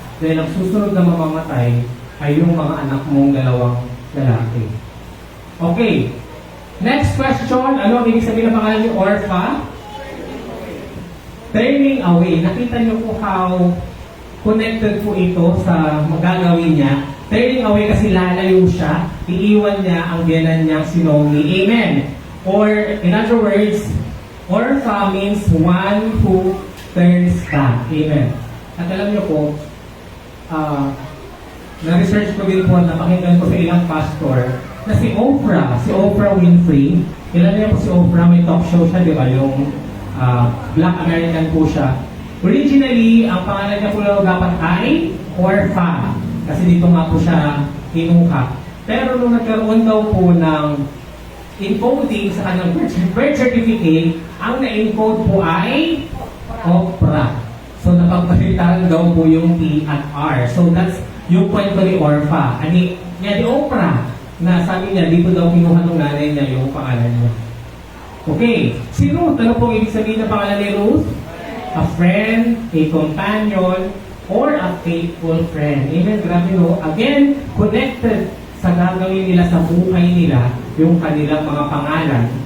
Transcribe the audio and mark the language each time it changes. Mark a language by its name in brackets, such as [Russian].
[Filipino] Dahil ang susunod na mamamatay ay yung mga anak mong dalawang lalaki. Okay. Next question. Ano ang ibig sabihin ng pangalan ni Orpha? [English] Turning away. [Filipino] Nakita niyo po how connected po ito sa magagawin niya. [English] Turning away [Filipino] kasi lalayo siya. Iiwan niya ang biyanan niyang si Naomi. Amen. [English] Or, in other words, Orpha means one who turns back. [Filipino] Amen. At alam niyo po, na-research ko din po, napakinggan ko sa ilang pastor, na si Oprah Winfrey, ilan niyo po si Oprah, may talk show siya, di ba? Yung Black American po siya. Originally, ang pangalan niya po lang dapat ay Orpha. Kasi dito nga po siya kinuha. Pero nung nagkaroon daw po ng encoding sa kanyang birth certificate, ang na-encode po ay Oprah. So, napagpalitan daw po yung T at R. So, that's yung kwento ni Orpha. Ani ni Oprah, na sabi niya, dito daw kinuha ng nanay niya yung pangalan niya. Okay. Si Ruth, ano pong ibig sabihin ng pangalan ni Ruth? [English] A friend, a companion, or a faithful friend. [Filipino] Amen. Grabe no? Again, connected sa gagawin nila sa buhay nila yung kanilang mga pangalan.